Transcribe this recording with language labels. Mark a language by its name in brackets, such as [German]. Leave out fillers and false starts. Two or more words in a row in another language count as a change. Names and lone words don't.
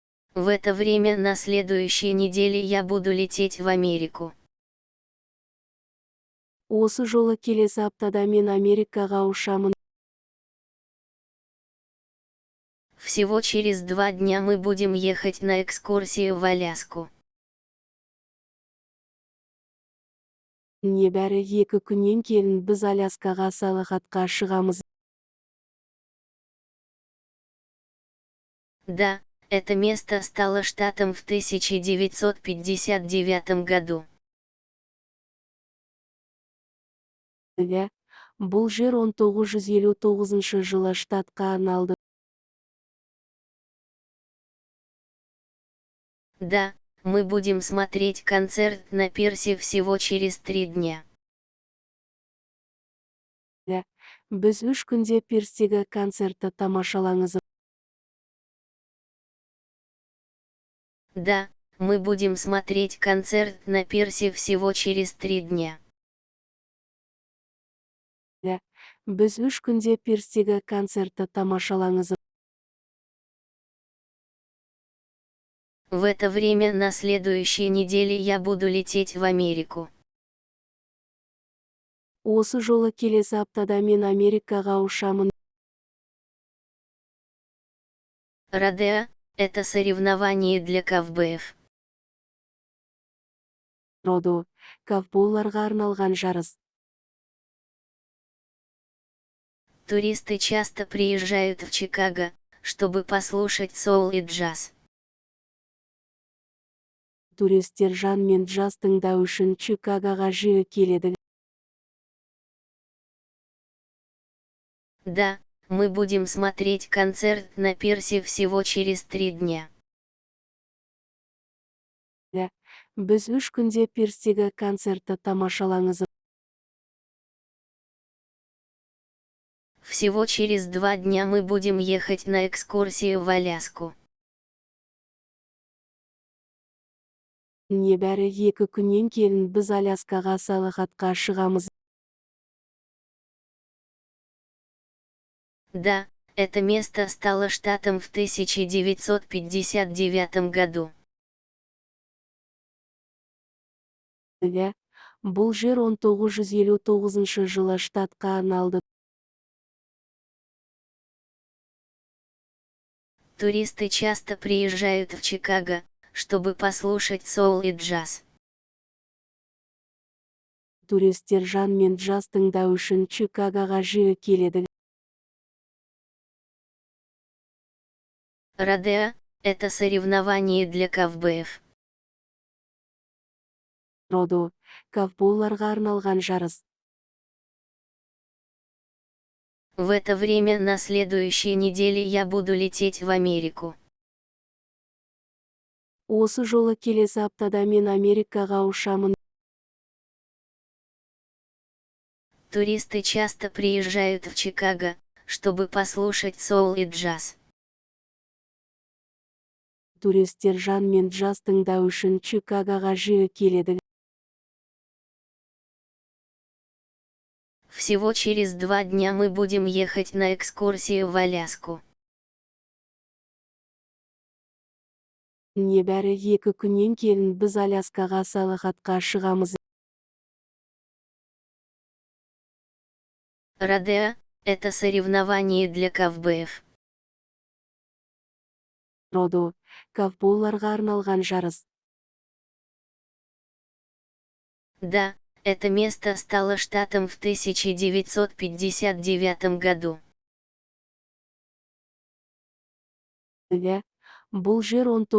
[Russian] В это время на следующей неделе я буду лететь в Америку. [Kazakh] Осы жолы келесі аптада мен Америкаға ұшамын. [Russian] Всего через 2 дня мы будем ехать на экскурсию в Аляску. [Kazakh] Небәрі 2 күннен кейін біз Аляскаға саяхатқа шығамыз. [Russian] Да, это место стало штатом в 1959 году. [Kazakh] Иә, бұл жер 1959 жылы штатқа арналды. [Russian] Да, мы будем смотреть концерт на пирсе всего через 3 дня. [Kazakh] Иә, біз 3 күнде пирстегі концертті тамашалаңыз. [Russian] Да, мы будем смотреть концерт на пирсе всего через 3 дня. [Kazakh] Иә, біз 3 күнде пирстегі концертті тамашалаңыз. [Russian] В это время на следующей неделе я буду лететь в Америку. [Kazakh] Осы жолы келесі аптада мен Америкаға ұшамын. [Russian] Родео – это соревнование для ковбоев. [Kazakh] Родео – ковбойларға арналған жарыс. [Russian] Туристы часто приезжают в Чикаго, чтобы послушать соул и джаз. [Kazakh] Туристер жан мен джаз тыңдау үшін Чикагоға жиі келеді. [Russian] Да, мы будем смотреть концерт на пирсе всего через 3 дня. [Kazakh] Иә, біз 3 күнде пирстегі концертті тамашалаңыз. [Russian] Всего через 2 дня мы будем ехать на экскурсию в Аляску. [Kazakh] Небәрі 2 күннен кейін біз Аляскаға саяхатқа шығамыз. [Russian] Да, это место стало штатом в 1959 году. [Kazakh] Иә, бұл жер 1959 жылы штатқа арналды. [Russian] Туристы часто приезжают в Чикаго, чтобы послушать соул и джаз. [Kazakh] Туристер жан мен джаз тыңдау үшін Чикагоға жиі келеді. [Russian] Родео – это соревнование для ковбоев. [Kazakh] Родео – ковбойларға арналған жарыс. [Russian] В это время на следующей неделе я буду лететь в Америку. [Kazakh] Осы жолы келесі аптада мен Америкаға ұшамын. [Russian] Туристы часто приезжают в Чикаго, чтобы послушать соул и джаз. [Kazakh] Туристер жан мен джаз тыңдау үшін Чикагоға жиі келеді. [Russian] Всего через 2 дня мы будем ехать на экскурсию в Аляску. [Kazakh] Небәрі 2 күннен кейін біз Аляскаға саяхатқа шығамыз. [Russian] Родео – это соревнование для ковбоев. [Kazakh] Родео – ковбойларға арналған жарыс. [Russian] Да, это место стало штатом в 1959 году. [Kazakh] Иә, бұл жер